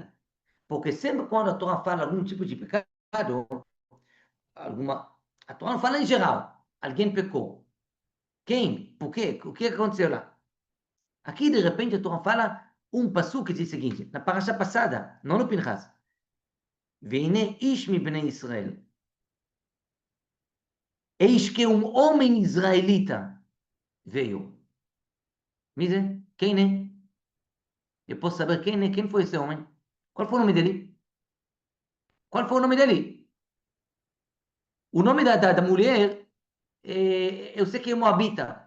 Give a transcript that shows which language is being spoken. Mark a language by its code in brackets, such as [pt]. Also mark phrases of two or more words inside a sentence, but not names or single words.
[pt] Porque sempre quando a Torá fala algum tipo de pecado, a Torá não fala em geral. Alguém pecou. Quem? Por quê? O que aconteceu lá? Aqui, de repente, a Torá fala um passo que diz o seguinte, na parasha passada, não no Pinchas. [he] והנה איש מבני ישראל. [pt] Eis que um homem israelita veio. Me diz, quem é? Eu posso saber quem é? Quem foi esse homem? Qual foi o nome dele? Qual foi o nome dele? O nome da mulher, eu sei que é Moabita.